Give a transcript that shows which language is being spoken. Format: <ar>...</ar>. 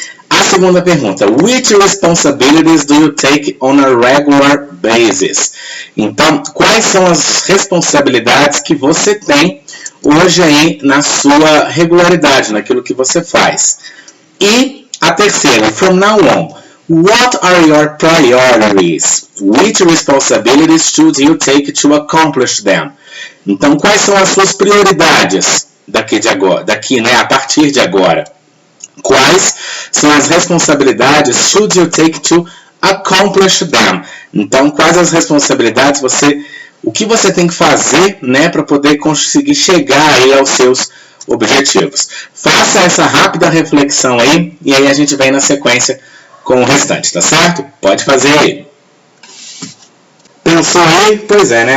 <pt>A segunda pergunta,</pt> <en>which responsibilities do you take on a regular basis?</en> <pt>Então, quais são as responsabilidades que você tem hoje aí na sua regularidade, naquilo que você faz? E a terceira,</pt> <en>from now on, what are your priorities? Which responsibilities should you take to accomplish them?</en> <pt>Então, quais são as suas prioridades daqui, né, a partir de agora? Quais são as responsabilidades</pt> <en>should you take to accomplish them?</en> <pt>Então, quais as responsabilidades o que você tem que fazer, né, para poder conseguir chegar aí aos seus objetivos? Faça essa rápida reflexão aí e aí a gente vem na sequência com o restante, tá certo? Pode fazer aí. Pensou aí? Pois é, né?</pt>